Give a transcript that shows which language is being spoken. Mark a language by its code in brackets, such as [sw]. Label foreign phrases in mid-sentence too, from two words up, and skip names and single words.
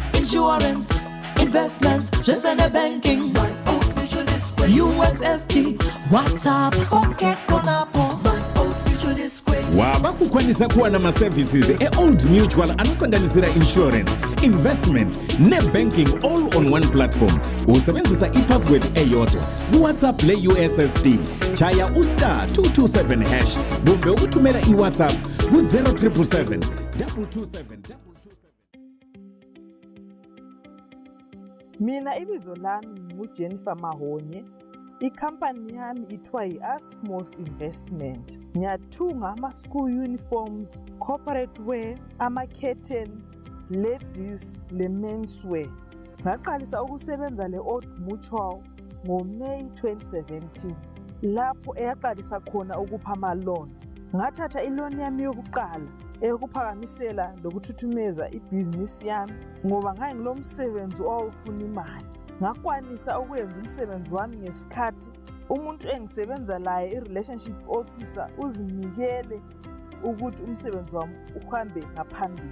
[en] Insurance, investments, just on the banking. My Old Mutual is great. USSD, WhatsApp, okay, konapo. My Old Mutual is great. [sn] waba kukwanisa kuwa na ma-services e-Old Mutual anosanganisira insurance, investment ne-banking [en] all on one platform. [nd] Usebenzisa i-password eyodwa ku-WhatsApp le-USSD. Chaya *227 hash kumbe ukuthumela i-WhatsApp ku-0777 227 227. Mina ibizo lami nguJennifer Mahonye. Ikhampani yami ithiwa yi-Asmos Investment. Ngiyathunga [en] ama-school uniforms, corporate wear, [nd] ama-curtain, ladies le-menswear. Ngaqalisa ukusebenza le-Old Mutual ngoMay 2017 lapho eyaqalisa khona ukupha ama-loan. Ngathatha i-loan yami yokuqala eyokuphakamisela lokuthuthumeza ibhizinisi yami ngoba ngayengilo msebenzi owawufuna imali. Ngakwanisa ukwenza umsebenzi wami ngesikhathi umuntu engisebenza laye [en] i-relationship officer [nd] uzinikele ukuthi umsebenzi wami uhambe ngaphambili.